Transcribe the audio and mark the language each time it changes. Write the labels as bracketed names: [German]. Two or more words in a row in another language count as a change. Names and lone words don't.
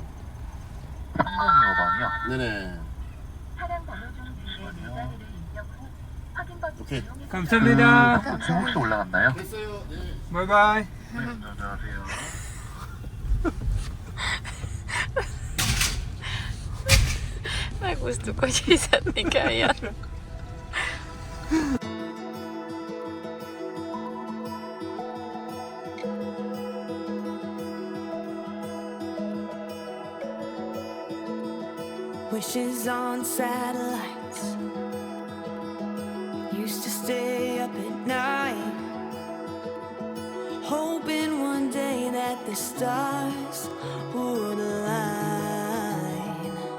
[Korean] 3025번이요? 네네. 차량 번호 중 뒤에 네 자리를 입력 후 확인 버튼 오케이. 이용해 감사합니다. 지금 혹시 올라갔나요? 됐어요. 네. [English] bye bye. [Korean] 네, 안녕하세요. [Hungarian] Megúsztuk, hogy fizetni kelljen. [English] Wishes on satellites. Used to stay up at night, hoping one day that the stars would align.